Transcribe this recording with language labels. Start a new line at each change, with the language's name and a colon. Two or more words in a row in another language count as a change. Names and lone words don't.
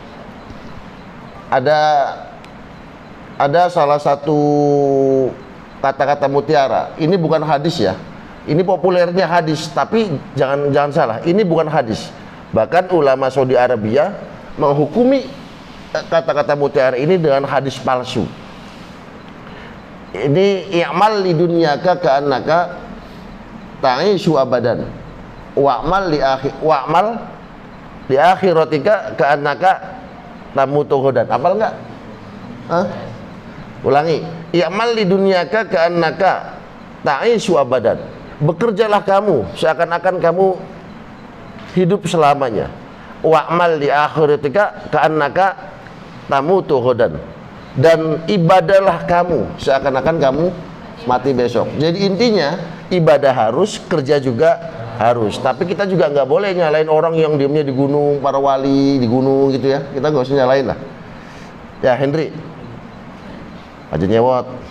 Indonesian: Ada salah satu kata-kata mutiara. Ini bukan hadis ya. Ini populernya hadis, tapi jangan salah. Ini bukan hadis. Bahkan ulama Saudi Arabia menghukumi kata-kata mutiara ini dengan hadis palsu.
Arabic: Ini اعمل لدنياك كأنك تعيش أبدا. واعمل لآخرتك كأنك تموت غدا.
Indonesian: Hafal enggak? Hah? Ulangi.
Arabic: اعمل لدنياك كأنك تعيش أبدا.
Indonesian: Bekerjalah kamu seakan-akan kamu hidup selamanya.
Arabic: واعمل لآخرتك كأنك تموت غدا.
Indonesian: Dan ibadahlah kamu seakan-akan kamu mati besok. Jadi intinya ibadah harus, kerja juga harus. Tapi kita juga nggak boleh nyalain orang yang diamnya di gunung, para wali di gunung gitu ya. Kita nggak usah nyalain lah.
Javanese: Ya Hendri, aja nyewot.